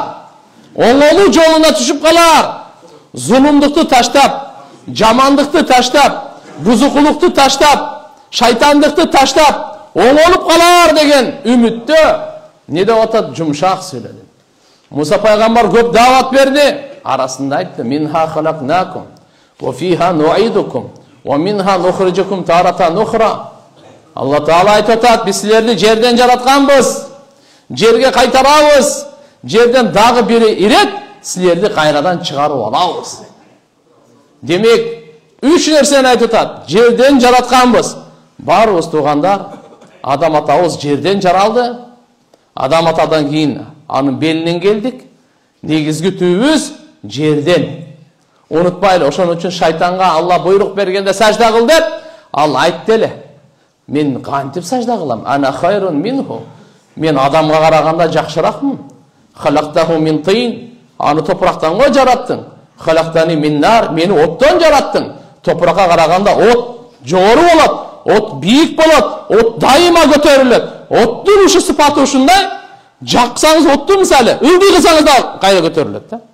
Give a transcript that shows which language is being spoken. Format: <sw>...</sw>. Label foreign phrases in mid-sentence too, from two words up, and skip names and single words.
<ky>Оңолуу жолуна түшүп калар. Зулумдукту таштап, жамандыкты таштап, бузукулукту таштап, шайтандыкты таштап, оңолуп калар деген үмүттө не деп атат? Жумшак сүйлөдү. Муса пайгамбар көп даават берди. Арасында айтты:</ky> <ar>"منها خلقناكم وفيها نعيدكم ومنها نخرجكم تارة أخرى."</ar> <ky>Алла Таала айтып атат: "Биз силерди жерден жаратканбыз. Жерге кайтарабыз. Жерден дагы бири ирет, силерди кайрадан чыгарып алабыз." Демек, үч нерсени айтып атат. Жерден жаратканбыз. Барыбыз туугандар, Адам атабыз жерден жаралды. Адам атадан кийин анын белинен келдик. Негизги түбүбүз жерден. Унутпайлы, ошон үчүн шайтанга Алла буйрук бергенде сажда кыл деп, ал айтты эле. Мен кантип сажда кылам?</ky> <ar>أنا خير منه.</ar> <ky>Мен адамга караганда жакшыракмын.</ky> <ar>خلقته من طين.</ar> <ky>Аны топурактан го жараттың.</ky> <ar>خلقتني من نار.</ar> <ky>Мени оттон жараттың. Топуракка караганда от жогору болот. От бийик болот. От дайыма көтөрүлөт. Оттун ушу сыпаты ушундай. Жаксаңыз отту мисалы, ылдый кылсаңыз да кайра көтөрүлөт да.</ky>